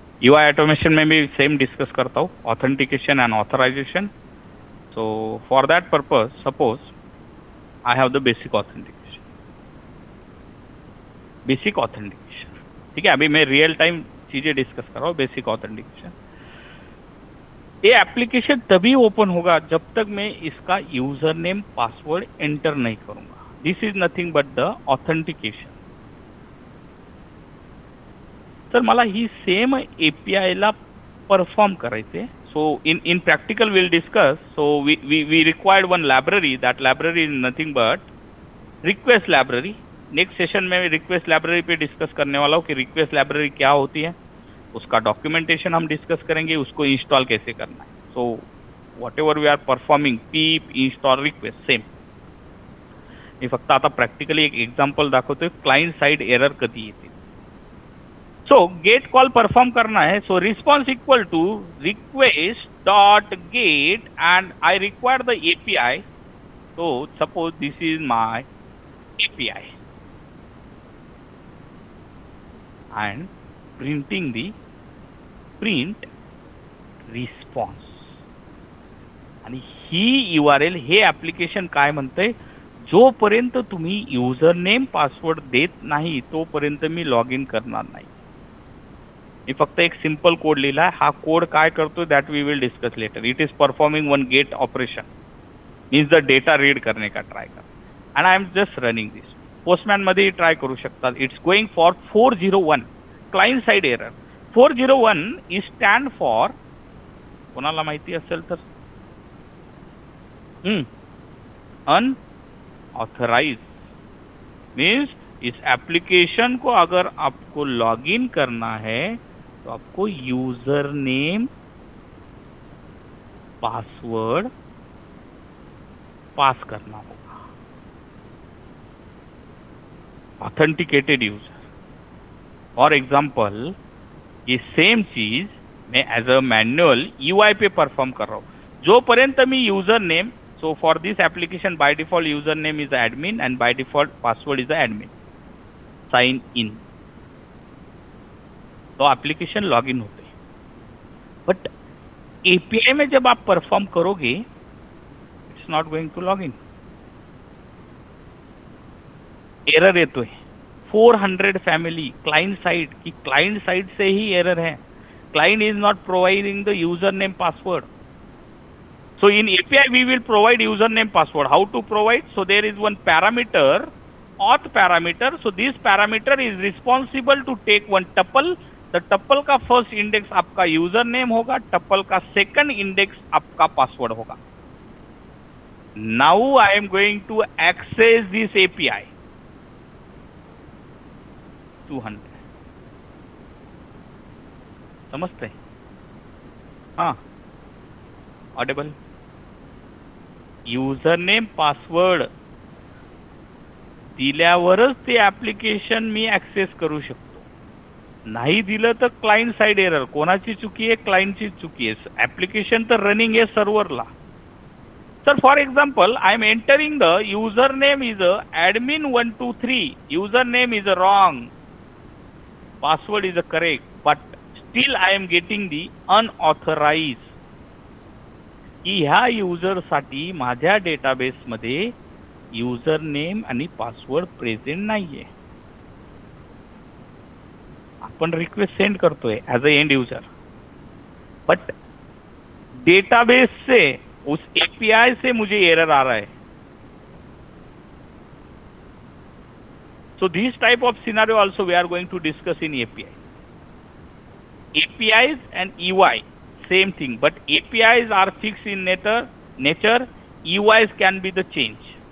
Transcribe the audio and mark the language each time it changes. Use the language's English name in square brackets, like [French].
[Hindi] UI automation में भी same discuss करता हूँ, authentication and authorisation. [English] So for that purpose, suppose I have the basic authentication. Basic authentication. [Hindi] ठीक है, अभी मैं रियल टाइम चीजें डिस्कस कर रहा हूँ. Basic authentication. ये एप्लीकेशन तभी ओपन होगा जब तक मैं इसका यूजर नेम पासवर्ड एंटर नहीं करूंगा. [English] This is nothing but the authentication. [Marathi] तर मला ही सेम API ला परफॉर्म करायचे. [English] So in practical will discuss. So we required one library. That library is nothing but request library. [Hindi] Next session में रिक्वेस्ट लाइब्रेरी पे discuss करने वाला हूँ कि रिक्वेस्ट लाइब्रेरी क्या होती है, उसका डॉक्यूमेंटेशन हम डिस्कस करेंगे, उसको इंस्टॉल कैसे करना है. [English] So whatever we are performing, pip, install, request same. [Marathi] मी फक्त आता प्रॅक्टिकली एक एक्झाम्पल दाखवतोय क्लायंट साइड एरर कधी येते. [Hindi] सो गेट कॉल परफॉर्म करना है. [English] So response equal to request dot get and I require the API. So suppose this is my API and printing the print response. [Marathi] आणि ही URL हे application काय म्हणते, जोपर्यंत तुम्ही यूजर नेम पासवर्ड देत नाही तोपर्यंत मी लॉग इन करणार नाही. मी फक्त एक सिंपल कोड लिहिला. हा कोड काय करतो that we will discuss later. [English] It is performing one get operation. Means the data [Hindi] read करने का ट्राय कर. [English] And I am just running this. [Marathi] Postman मध्ये ट्राय करू शकता. [English] It's going for 401 client side error. 401 is stand for, [Marathi] कोणाला माहिती असेल तर, [English] Unauthorise. [Hindi] मीन्स इस एप्लीकेशन को अगर आपको लॉगिन करना है तो आपको यूजर नेम पासवर्ड पास करना होगा. Authenticated user. फॉर एग्जाम्पल ये सेम चीज मैं एज अ मैनुअल UI पे परफॉर्म कर रहा हूँ. [Marathi] जो पर्यंत मी user name, [English] So for this application by default user name is admin and by default password is admin. Sign in. [Marathi] तो application log in होते. [English] but [Hindi] API में जब आप परफॉर्म करोगे, [English] It's not going to log in. [Marathi] Error येतोय 400 family client side की. [Hindi] Client side से ही error है. [English] Client is not providing the user name password. So in API we will provide username password. How to provide? So there is one parameter, auth parameter. So this parameter is responsible to take one tuple. [Hindi] The tuple का first index आपका username होगा, tuple का second index आपका password होगा. [English] Now I am going to access this API. 200. [Hindi] समझते हैं? हाँ. Audible. [Marathi] User name password दिल्यावरच ते ॲप्लिकेशन मी ॲक्सेस करू शकतो. नाही दिलं तर क्लायंट साइड एरर. कोणाची चुकी आहे? क्लायंटची चुकी आहे. ॲप्लिकेशन तर रनिंग आहे सर्व्हरला. [English] Sir, for example, I am entering the username is admin123. Username is wrong. Password is correct, but still I am getting the unauthorized. [Marathi] की ह्या युजर साठी माझ्या डेटाबेस मध्ये युजर नेम आणि पासवर्ड प्रेझेंट नाहीये. आपण रिक्वेस्ट सेंड करतोय [Hindi] as a and user, but database से उस एपीआई से मुझे एरर आ रहा है. [English] So this type of scenario also we are going to discuss in API. APIs and UI, same thing, but APIs are fixed in nature, UIs can be the change.